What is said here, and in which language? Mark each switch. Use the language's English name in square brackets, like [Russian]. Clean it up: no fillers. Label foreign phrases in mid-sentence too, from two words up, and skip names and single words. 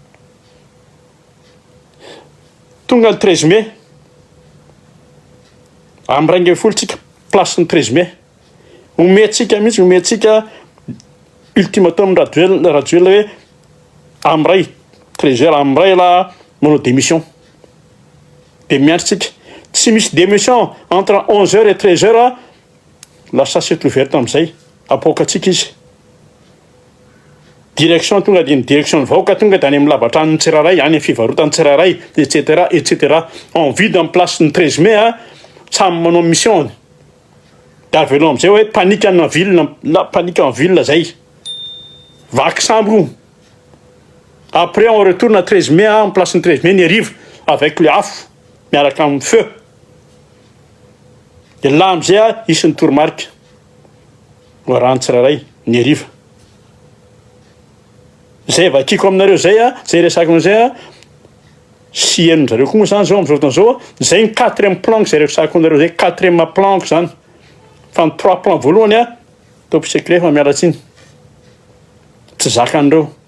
[Malagasy] tonga ny 13 mai amin'ny rainga folo tsika place ny 13 mai omentsika mihitsy omentsika ultimatum rajoel hoe am'ray 13h am'ray la manao démission de miantritsika tsy misy démission [French] entre 11h et 13h la chasse est ouverte [Malagasy] am'izay apokatsika izy direction tonga de ny direction ny vahoaka tonga de any amin'ny lavatra ny tsiraray any amin'ny fivarotany tsiraray etc [French] en vue d'un [Malagasy] place ny 13 mai samy manao mission de avelo am'izay hoe [French] panique en ville panique en ville [Malagasy] zay vaky sambo [French] après on retourne à 13 mai [Malagasy] en place ny 13 mai ny arivo [French] avec le [Malagasy] afo miaraka amin'ny feu [French] de là [Malagasy] am'izay isy ny toromarika oarany tsiraray ny ariva zay vakiko aminareo zay zay resako an'izay sy henon'zareo koa moa zany zao am'izao fotoana zao zay ny 4e planque zay resako anareo zay 4e planque zany fa ny 3 plan voalohany [English] top secret [Malagasy] fa mialatsiny tsy zakan'ireo